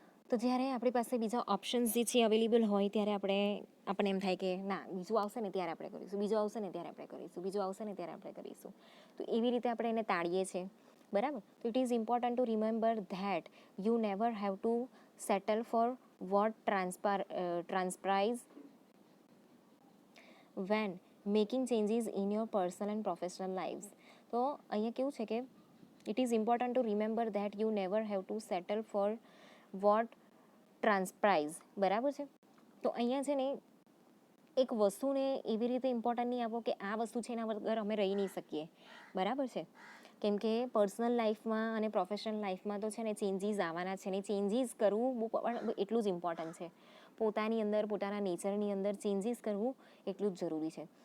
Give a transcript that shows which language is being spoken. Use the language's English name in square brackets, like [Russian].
[Gujarati] તો જ્યારે આપણી પાસે બીજા ઓપ્શન્સ જે છે અવેલેબલ હોય ત્યારે આપણને એમ થાય કે ના, બીજું આવશે ને ત્યારે આપણે કરીશું, બીજું આવશે ને ત્યારે આપણે કરીશું, બીજું આવશે ને ત્યારે આપણે કરીશું. તો એવી રીતે આપણે એને ટાળીએ છીએ, બરાબર. [English] તો it is important to remember that you never have to settle for what transpires when making changes in your personal and professional lives. [Gujarati] તો અહીંયા કેવું છે કે [English] it is important to remember that you never have to settle for what transpires. [Gujarati] બરાબર છે. તો અહીંયા છે ને એક વસ્તુને એવી રીતે ઇમ્પોર્ટન્ટ નહીં આપો કે આ વસ્તુ છે એના વગર અમે રહી નહીં શકીએ. બરાબર છે. કેમ કે પર્સનલ લાઈફમાં અને પ્રોફેશનલ લાઈફમાં તો છે ને ચેન્જીસ આવવાના છે ને ચેન્જીસ કરવું પણ એટલું જ ઇમ્પોર્ટન્ટ છે. પોતાની અંદર પોતાના નેચરની અંદર ચેન્જીસ કરવું એટલું જ જરૂરી છે.